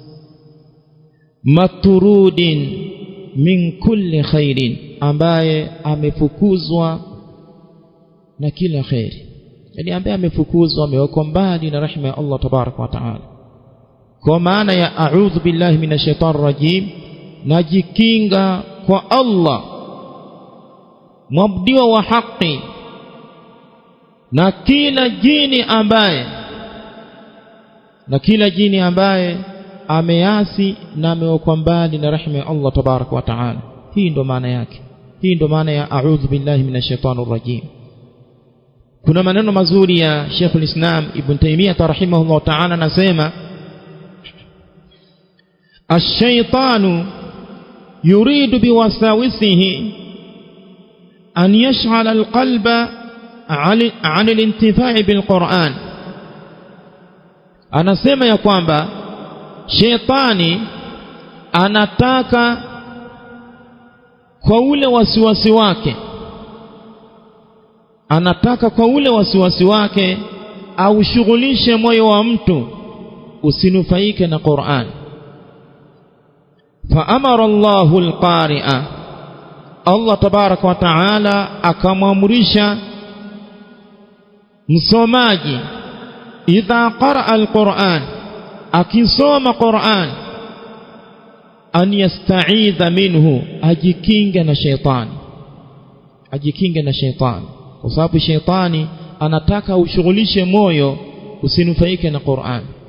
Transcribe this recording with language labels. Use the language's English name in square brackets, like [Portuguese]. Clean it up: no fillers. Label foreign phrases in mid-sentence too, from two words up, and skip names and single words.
[Arabic] مطرودين من كل خير, [Swahili] ambaye amefukuzwa na kila khairi, yani ambaye amefukuzwa, amewekwa mbali na rahma ya Allah [Arabic] تبارك وتعالى. [Swahili] Kwa maana ya [Arabic] أعوذ بالله من الشيطان الرجيم, [Swahili] najikinga kwa Allah mwabudiwa wa haki na kila jini ambaye ameasi na amewekwa mbali na rahma ya Allah [Arabic] تبارك وتعالى. [Swahili] Hii ndo maana yake. Hii ndo maana ya [Arabic] أعوذ بالله من الشيطان الرجيم. [Swahili] Kuna maneno mazuri ya [Arabic] Sheikh al-Islam Ibn Taymiyyah رحمه الله تعالى, anasema الشيطان يريد بوساوسه أن يشغل القلب عن الانتفاع بالقرآن. [Swahili] Anasema ya kwamba shetani anataka kwa ule wasiwasi wake, au shughulishe moyo wa mtu usinufaike na Qur'an. [Arabic] فأمر الله القارئ, [Swahili] Allah [Arabic] تبارك وتعالى [Swahili] akamwamrisha msomaji, [Arabic] إذا قرأ القرآن, [Swahili] akisoma Qur'an, [Arabic] أن يستعيذ منه, [Swahili] ajikinge na shaitani, kwa sababu shaitani anataka ushughulishe moyo usinufaike na Qur'an.